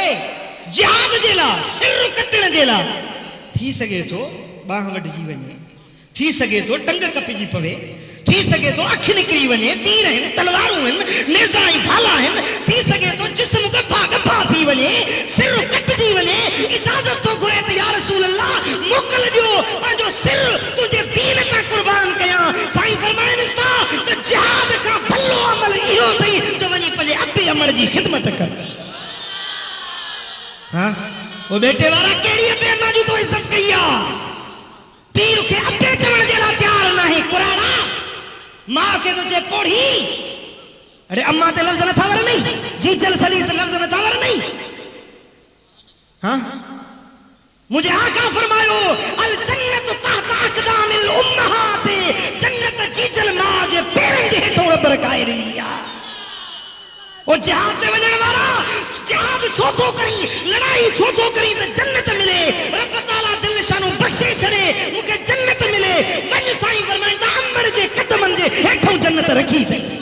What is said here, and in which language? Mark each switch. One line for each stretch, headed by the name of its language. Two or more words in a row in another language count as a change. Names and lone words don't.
Sindhi: जिहाद जे लाइ, सिर कटण जे लाइ। थी सघे थो बाह वढिजी वञे, थी सघे थो टंग कपिजी पवे, थी सघे थो अखि निकिरी वञे, तीर आहिनि, तलवारूं आहिनि, नेज़ा ऐं भाला आहिनि, थी सघे थो जिस्म गफ़ा गफ़ा थी वञे, सिर कटिजी वञे। इजाज़त थो घुरे त
Arabic: يا رسول الله
Sindhi: मोकल ॾियो, पंहिंजो सिर तुंहिंजे दीन तां कुर्बान कयां। साईं फरमाइनि था त जिहाद खां भलो अमल इहो अथई जो वञी पंहिंजे अबे अमर जी ख़िदमत कर। हाँ वो बेटे वारा कहिड़ी अबे अम्मा जी तो इज़त कई आहे? पीउ खे अबे चवण जे लाइ तयारु न आहे। कुराड़ा मां खे तो चे पोड़ी, अरे अम्मा ते लफ्ज़ नथा वर नहीं, जी जल सली से लफ्ज़ नथा वर नहीं। हाँ मुझे आका फरमायो
Arabic: الجنة تحت أقدام الأمهات,
Sindhi: जन्नत जीजल मां जे पेरनि जे हेठों रब रखाए रही आहे। ओ जिहाद ते वञण वारा जिहाद छो थो करी, लड़ाई छो थो करी त जन्नत मिले, रब ताला
Arabic: جل شانه
Sindhi: बख़्शे छॾे मूंखे जन्नत मिले। वञ साईं फरमाइनि था अमर जे कदमनि जे हेठों जन्नत रखी अथई।